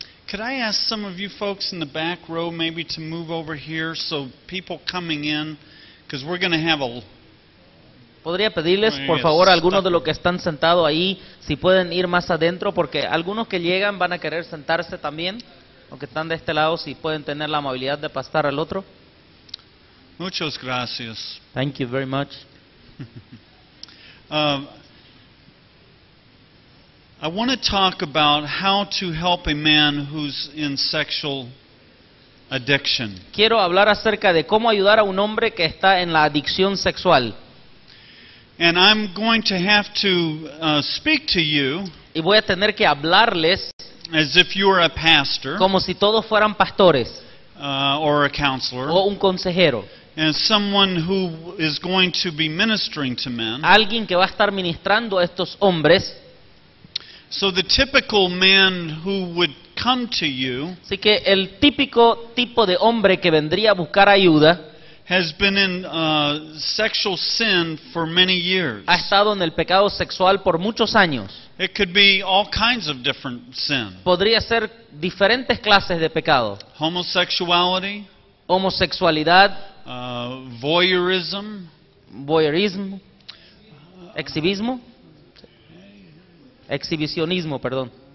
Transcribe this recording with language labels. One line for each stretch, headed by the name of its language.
English: Could I ask some of you folks in the back row maybe to move over here so people coming in, because we're going to have a...
Spanish: ¿Podría pedirles, por favor, a algunos de los que están sentados ahí, si pueden ir más adentro? Porque algunos que llegan van a querer sentarse también, aunque están de este lado, si pueden tener la amabilidad de pasar al otro. Muchas gracias.
English: Thank you very much. I want to talk about how to help a man who's in sexual addiction.
Spanish: Quiero hablar acerca de cómo ayudar a un hombre que está en la adicción sexual.
English: And I'm going to have to speak to you
Spanish: Y voy a tener que hablarles
English: as if you were a pastor
Spanish: como si todos fueran pastores
English: or a counselor,
Spanish: o un consejero.
English: and someone who is going to be ministering to men.
Spanish: Alguien que va a estar ministrando a estos hombres.
English: So the typical man who would come to you
Spanish: Así que el típico tipo de hombre que vendría a buscar ayuda
English: has been in sexual sin for many years.
Spanish: ha estado en el pecado sexual por muchos años.
English: It could be all kinds of different sin.
Spanish: Podría ser diferentes clases de pecado.
English: Homosexuality,
Spanish: Homosexualidad,
English: voyeurism,
Spanish: voyeurismo, exhibicionismo, perdón.